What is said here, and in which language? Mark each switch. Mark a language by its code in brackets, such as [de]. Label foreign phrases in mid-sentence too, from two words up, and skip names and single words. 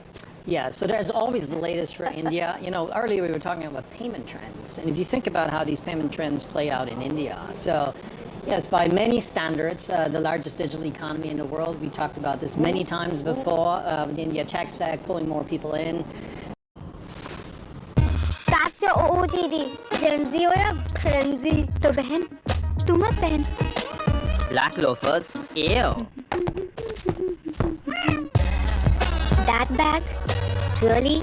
[en] Yeah, so there's always the latest for India. You know, earlier we were talking about payment trends, and if you think about how these payment trends play out in India, so yes, by many standards, the largest digital economy in the world. We talked about this many times before. The India tech stack pulling more people in. That's your OOTD. [hi] Gen Z हो या Gen तो बहन तू मत पहन. [en] Black loafers, ew. That bag, really?